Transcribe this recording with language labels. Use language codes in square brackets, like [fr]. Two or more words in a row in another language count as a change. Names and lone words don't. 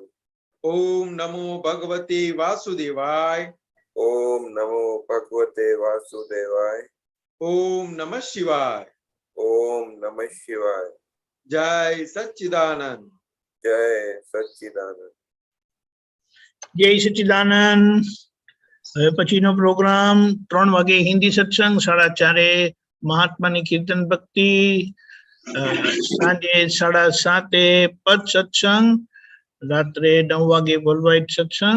[sa] ओम नमो भगवते वासुदेवाय ओम नमो भगवते वासुदेवाय ओम नमः शिवाय ओम नमः शिवाय जय सच्चिदानंद जय सच्चिदानंद [gu] જય સચ્ચિદાનંદ. હવે પછીનો પ્રોગ્રામ 3 વાગે હિન્દી સત્સંગ, 4:30 મહાત્માની કીર્તન ભક્તિ, સાંજે 7:30 પદ સત્સંગ, રાત્રે 9 વાગે વર્લ્ડવાઇડ સત્સંગ.